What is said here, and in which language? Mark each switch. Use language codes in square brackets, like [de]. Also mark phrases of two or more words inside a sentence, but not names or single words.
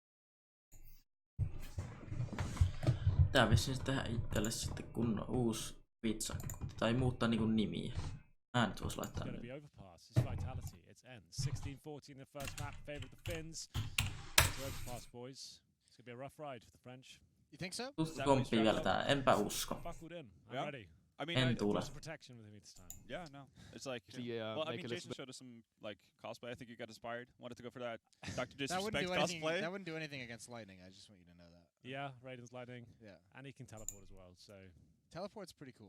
[fi] Tää vissiin tehdä itselle sitten kunnon uusi Vitsakko. Tai muuttaa niinku nimiä. Mä nyt vois laittaa [en] It's going to [fi] nimiä. [en] be overpass. It's vitality. It's Ence. 16-14 in the first map. Favourite the Finns. It's overpass, boys. It's going to be a rough ride for the French. You think so? [fi] Tuttu komppi vielä tää. Enpä usko. [en] Buckled in. I'm Yeah. ready. I mean, [fi] En tule. [en] Some protection with me this time. yeah, no, it's like. Yeah, Well, I make mean, a little Jason bit. showed us some like cosplay. I think you got inspired. Wanted to go for that Dr. That wouldn't Disrespect do anything. cosplay. That wouldn't do anything against lightning. I just want you to know that. Yeah, Raiden's lightning. Yeah. And he can teleport as well, so Teleport's pretty cool.